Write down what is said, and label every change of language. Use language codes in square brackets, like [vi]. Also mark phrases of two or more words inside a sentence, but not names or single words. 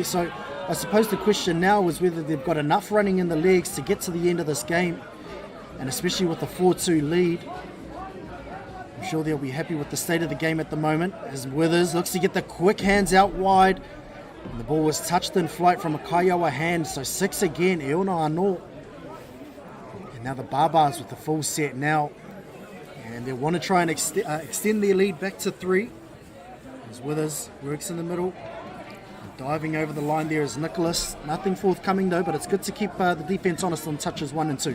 [en] So I suppose the question now is whether they've got enough running in the legs to get to the end of this game. And especially with the 4-2 lead, I'm sure they'll be happy with the state of the game at the moment, as Withers looks to get the quick hands out wide. And the ball was touched in flight from a Kaiawa hand, so 6 again, [mi] e ona anō. [en] And now the Barbars with the full set now. And they want to try and extend their lead back to 3. As Withers works in the middle. Diving over the line there is Nicholas. Nothing forthcoming though, but it's good to keep the defence honest on touches 1 and 2.